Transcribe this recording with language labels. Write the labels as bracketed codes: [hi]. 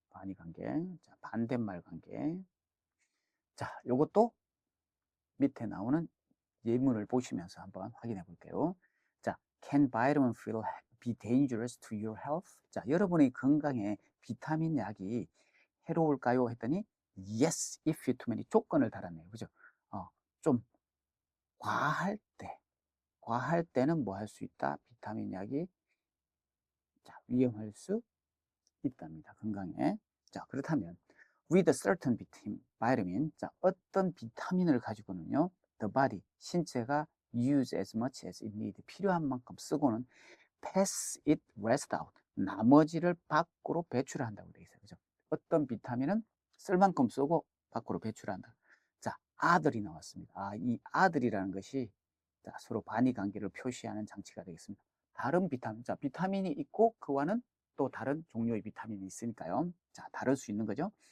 [ko] 반의관계, 자, 반대말 관계. 자, 요것도 밑에 나오는 예문을 보시면서 한번 확인해 볼게요. [en] 자, can vitamin be dangerous to your health? [ko] 자, 여러분의 건강에 비타민 약이 해로울까요? 했더니 [en] yes, if you too many [ko] 조건을 달았네요. 그죠? 좀 과할 때는 뭐 할 수 있다? 비타민 약이 자, 위험할 수 있답니다. 건강에. 자, 그렇다면 [en] with a certain vitamin, [ko] 자, 어떤 비타민을 가지고는요, [en] the body, [ko] 신체가 [en] use as much as it need, [ko] 필요한 만큼 쓰고는 [en] pass it rest out, [ko] 나머지를 밖으로 배출한다고 되어 있어요. 그죠? 어떤 비타민은 쓸 만큼 쓰고 밖으로 배출한다. 자, 아들이 나왔습니다. 이 아들이라는 것이 자, 서로 반의 관계를 표시하는 장치가 되겠습니다. 다른 비타민, 자, 비타민이 있고 그와는 또 다른 종류의 비타민이 있으니까요. 자, 다를 수 있는 거죠.